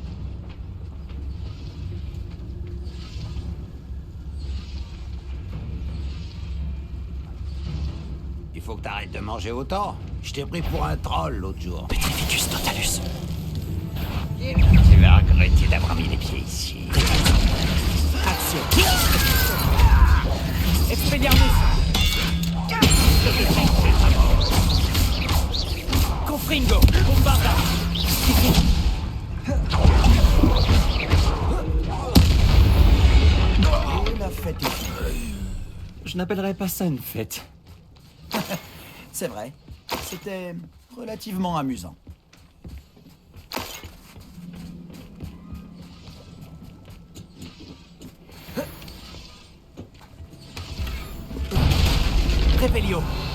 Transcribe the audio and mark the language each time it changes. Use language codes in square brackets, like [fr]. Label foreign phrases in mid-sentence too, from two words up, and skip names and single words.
[fr] Il faut que t'arrêtes de manger autant. Je t'ai pris pour un troll l'autre jour. Petrificus totalus. Tu vas regretter d'avoir mis les pieds ici. Action. Expelliarmus. Confringo. Bombarda. Et la fête est finie. Je n'appellerais pas ça une fête. C'est vrai. C'était relativement amusant. Revelio.